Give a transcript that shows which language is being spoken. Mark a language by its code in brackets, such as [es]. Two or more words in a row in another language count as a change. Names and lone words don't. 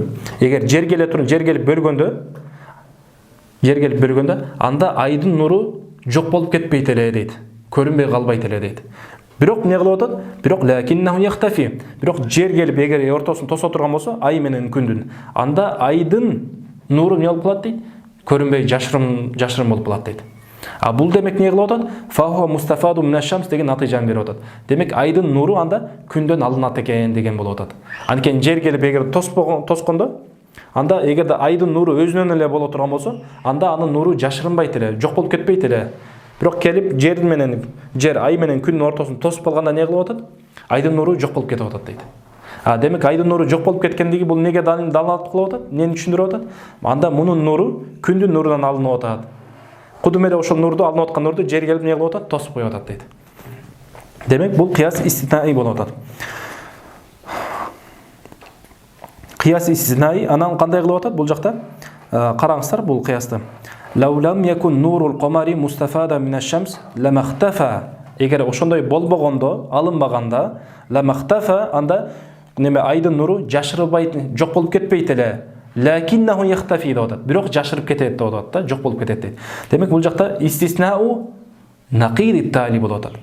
[ky] Эгер жер келип бөлгөндө, анда айдын нуру жок болуп кетпейт эле дейт. Көрүнбөй калбайт эле дейт. Бирок эмне кылып атат? Бирок [ar] لكنه يختفي. [ky] Бирок жер келип эгер ортосун тосо турган болсо, ай менен күндүн, анда айдын нуру эмне болуп калат дейт? Көрүнбөй жашырым болуп калат дейт. А бул демек не кылып атат? [ar] فهو مستفاد من الشمس [ky] деген натыйжаны берип атат. Демек айдын нуру анда күндөн алынат экен деген болуп атат. Анткени жер келип эгер тоскондо, анда эгерде айдын нуру өзүнөн эле боло турган болсо, анда анын нуру жашырынбайт эле, жок болуп кетпейт эле. Бирок келип жер ай менен күндүн ортосун тосуп калганда не кылып атат? Айдын нуру жок болуп кетип атат дейт. Демек айдын нуру жок болуп кеткендиги бул неге далалат кылып атат? Эмнени түшүндүрүп атат? Анда мунун нуру күндүн нурунан алынып атат. Кудум эле ошол нурду, алынып аткан нурду жер келип не кылып атат? Тосуп коюп атат дейт. Демек бул [ar] قياس استثنائي [ky] болуп атат. [ar] قياس استثنائي [ky] анан кандай кылып атат бул жакта? Караңыздар бул кыясты. [ar] لو لم يكن نور القمر مستفادا من الشمس لما اختفى. [ky] Эгер ошондой болбогондо, алынбаганда, ламахтафа анда неме айдын нуру жашырылбайт, жок болуп кетпейт эле. [ar] لكنه يختفي [ky] деп атат. Бирок жашырып кетет деп атат да, жок болуп кетет дейт. Демек бул жакта [ar] استثناء نقيض التالي [ky] болуп атат.